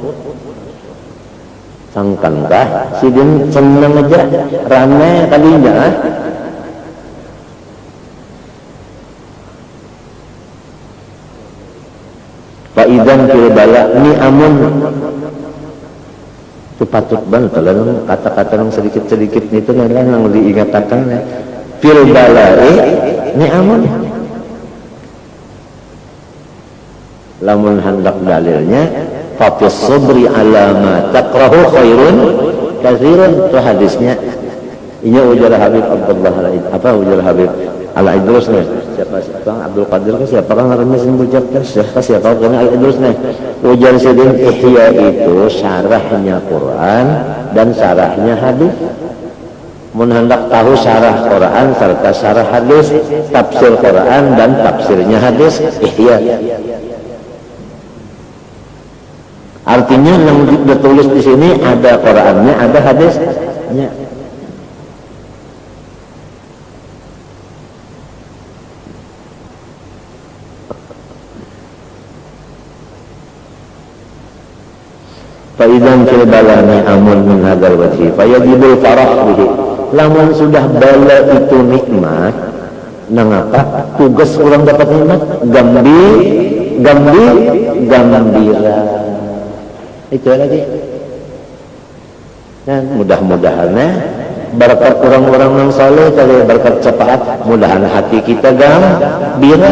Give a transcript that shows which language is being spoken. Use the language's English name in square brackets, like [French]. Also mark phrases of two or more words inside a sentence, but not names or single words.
[Banjar] Sangkankah Sidin senang aja, ramai kalinya. [Arabic] إذن في البلاء نعم. [Banjar] Itu patut banget kalau kata-kata yang sedikit-sedikit itu kan yang diingatkan [Arabic] في البلاء نعم. [Banjar] Lamun hendak dalilnya [Arabic] ففي الصبر على ما تكره خير كثير. [Banjar] Itu hadisnya. Ini ujar Habib Abdullah ujar Habib Al-Idrus nih. Siapa Abdul Qadir kan siapa kan namanya ucapkan siapa kan Al-Idrus nih. Ujar Sidin Ihya itu syarahnya Quran dan syarahnya hadis. Mun hendak tahu syarah Quran serta syarah hadis, tafsir Quran dan tafsirnya hadis, Ihya. Artinya yang ditulis di sini ada Qurannya, ada hadisnya. [Arabic] فإذن في البلاء نعم من هذا الوجه فيجب الفرح به. [Banjar] Lamun sudah bala itu nikmat, nangapa tugas orang dapat nikmat? Gembira. Itu lagi. Dan mudah-mudahan berkat orang-orang yang saleh tadi berkat syafaat, mudahan hati kita gembira.